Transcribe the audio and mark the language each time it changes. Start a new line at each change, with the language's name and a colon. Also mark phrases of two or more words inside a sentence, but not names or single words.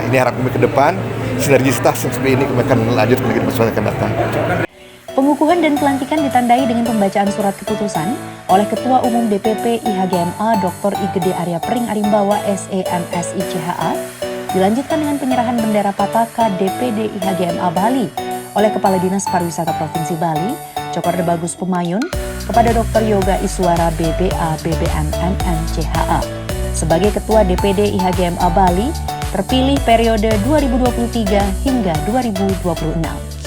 Indonesian: Ini harap kami ke depan sinergitas yang seperti ini kami akan lanjut ke masa yang akan datang. Pengukuhan dan pelantikan ditandai dengan pembacaan surat keputusan oleh Ketua Umum DPP IHGMA Dr. Igede Arya Pring Arimbawa SEMSI CHA, dilanjutkan dengan penyerahan bendera Pataka DPD IHGMA Bali oleh Kepala Dinas Pariwisata Provinsi Bali, Cokorda Bagus Pemayun, kepada Dr. Yoga Iswara BBA BBM MM CHA sebagai Ketua DPD IHGMA Bali terpilih periode 2023 hingga 2026.